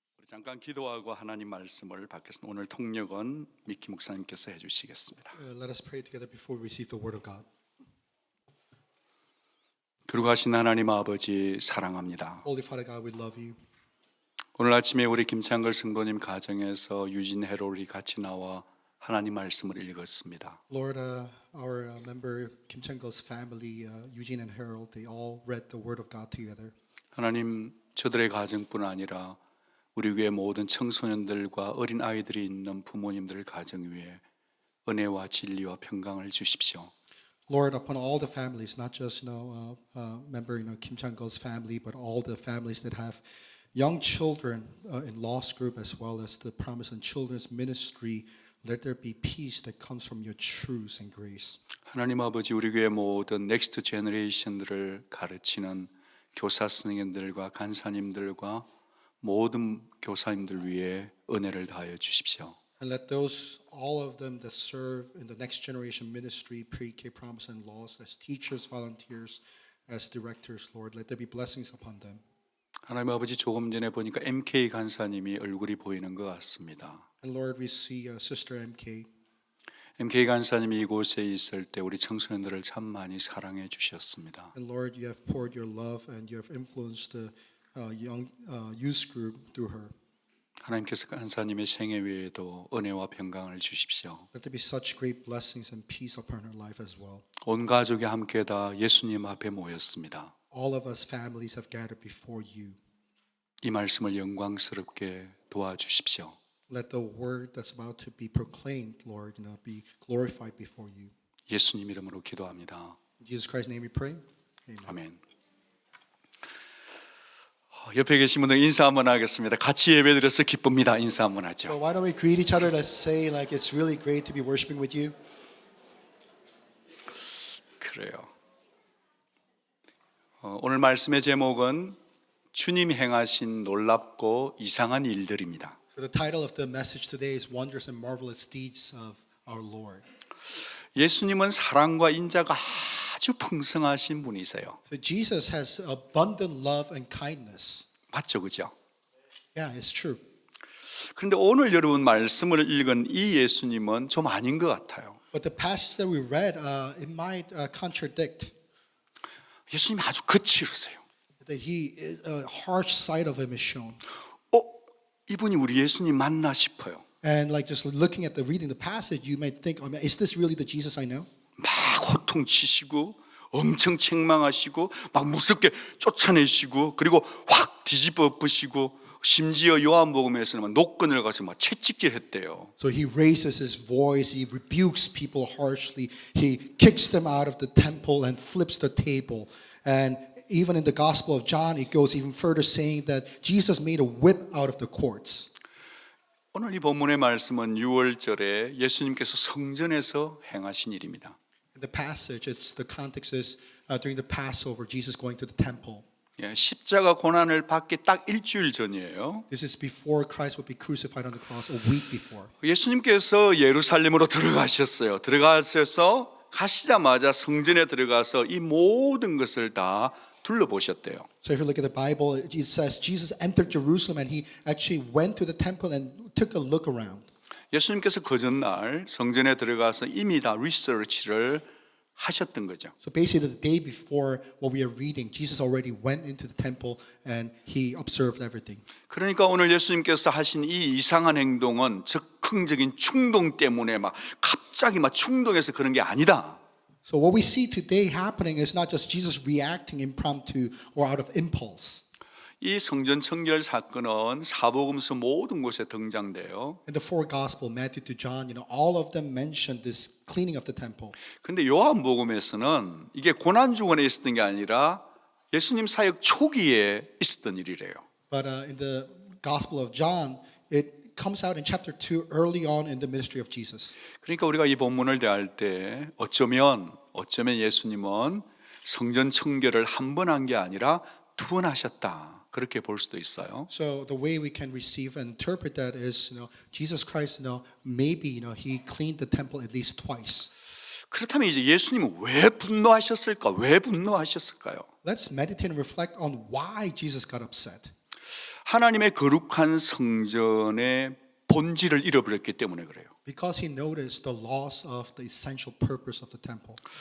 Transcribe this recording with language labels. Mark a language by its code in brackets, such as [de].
[ko] 잠깐 기도하고 하나님 말씀을 받겠습니다. 오늘 통역은 미키 목사님께서 해주시겠습니다. [en] Let us pray together before we receive the word of God. [ko] 거룩하신 하나님 아버지 사랑합니다. [en] Holy Father God, we love you. [ko] 오늘 아침에 우리 김창걸 성도님 가정에서 유진 해롤이 같이 나와 하나님 말씀을 읽었습니다. [en] Lord, our member Kim Chang-geul's family, Eugene and Harold, they all read the word of God together. [ko] 하나님 저들의 가정뿐 아니라 우리 교회 모든 청소년들과 어린 아이들이 있는 부모님들 가정 위에 은혜와 진리와 평강을 주십시오. [en] Lord, upon all the families, not just member Kim Chang-geul's family, but all the families that have young children in Lost Group as well as the Promise and Children's Ministry, let there be peace that comes from your truth and grace. [ko] 하나님 아버지 우리 교회 모든 넥스트 제너레이션들을 가르치는 교사 선생님들과 간사님들과 모든 교사님들 위해 은혜를 다하여 주십시오. [en] And let those, all of them that serve in the next generation ministry, pre-K, Promise and Lost, as teachers, volunteers, as directors, Lord, let there be blessings upon them. [ko] 하나님 아버지 조금 전에 보니까 MK 간사님이 얼굴이 보이는 것 같습니다. [en] And Lord, we see Sister MK. [ko] MK 간사님이 이곳에 있을 때 우리 청소년들을 참 많이 사랑해 주셨습니다. [en] And Lord, you have poured your love and you have influenced the young youth group through her. [ko] 하나님께서 간사님의 생애 위에도 은혜와 평강을 주십시오. [en] Let there be such great blessings and peace upon her life as well. [ko] 온 가족이 함께 다 예수님 앞에 모였습니다. [en] All of us families have gathered before you. [ko] 이 말씀을 영광스럽게 도와주십시오. [en] Let the word that's about to be proclaimed, Lord, be glorified before you. [ko] 예수님 이름으로 기도합니다. [en] In Jesus Christ's name we pray. Amen. [ko] 아멘. 옆에 계신 분들 인사 한번 하겠습니다. 같이 예배드려서 기쁩니다. 인사 한번 [en] So [ko] 하죠. [en] why don't we greet each other? Let's say like it's really great to be worshiping with you. [ko] 그래요. 오늘 말씀의 제목은 주님 행하신 놀랍고 이상한 일들입니다. [en] So the title of the message today is Wondrous and Marvelous Deeds of Our Lord. [ko] 예수님은 사랑과 인자가 아주 풍성하신 분이세요. [en] So Jesus has abundant love and kindness. [ko] 맞죠, 그죠? [en] Yeah, it's true. [ko] 그런데 오늘 여러분 말씀을 읽은 이 예수님은 좀 아닌 것 같아요. [en] But the passage that we read, it might contradict [ko] 예수님이 아주 거칠으세요. [en] that he a harsh side of him is shown. [ko] 이분이 우리 예수님 맞나 싶어요. [en] And like just looking at the reading the passage, you might think, is this really the Jesus I know? [ko] 막 호통치시고 엄청 책망하시고 막 무섭게 쫓아내시고 그리고 확 뒤집어 엎으시고 심지어 요한복음에서는 노끈을 가서 막 채찍질했대요. [en] So he raises his voice, he rebukes people harshly, he kicks them out of the temple and flips the table. And even in the Gospel of John, it goes even further saying that Jesus made a whip out of the courts. [ko] 오늘 이 본문의 말씀은 6월절에 예수님께서 성전에서 행하신 일입니다. [en] In the passage, the context is during the Passover, Jesus going to the temple. [ko] 십자가 고난을 받기 딱 일주일 전이에요. [en] This is before Christ would be crucified on the cross, a week before. [ko] 예수님께서 예루살렘으로 들어가셨어요. 들어가셔서 가시자마자 성전에 들어가서 이 모든 것을 다 둘러보셨대요. [en] So if you look at the Bible, it says Jesus entered Jerusalem and he actually went to the temple and took a look around. [ko] 예수님께서 그 전날 성전에 들어가서 이미 다 리서치를 하셨던 거죠. [en] So basically the day before what we are reading, Jesus already went into the temple and he observed everything. [ko] 그러니까 오늘 예수님께서 하신 이 이상한 행동은 즉흥적인 충동 때문에 막 갑자기 막 충동해서 그런 게 아니다. [en] So what we see today happening is not just Jesus reacting impromptu or out of impulse. [ko] 이 성전 청결 사건은 사복음서 모든 곳에 등장돼요. [en] In the four gospel, Matthew to John, all of them mention this cleaning of the temple. [ko] 근데 요한복음에서는 이게 고난주간에 있었던 게 아니라 예수님 사역 초기에 있었던 일이래요. [en] But in the gospel of John, it comes out in chapter 2 early on in the ministry of Jesus. [ko] 그러니까 우리가 이 본문을 대할 때 어쩌면 예수님은 성전 청결을 한 번 한 게 아니라 두 번 하셨다. 그렇게 볼 수도 있어요. [en] So the way we can receive and interpret that is, Jesus Christ, maybe, he cleaned the temple at least twice. [ko] 그렇다면 이제 예수님은 왜 분노하셨을까? 왜 분노하셨을까요? [en] Let's meditate and reflect on why Jesus got upset. [ko] 하나님의 거룩한 성전의 본질을 잃어버렸기 때문에 그래요. [en] Because he noticed the loss of the essential purpose of the temple.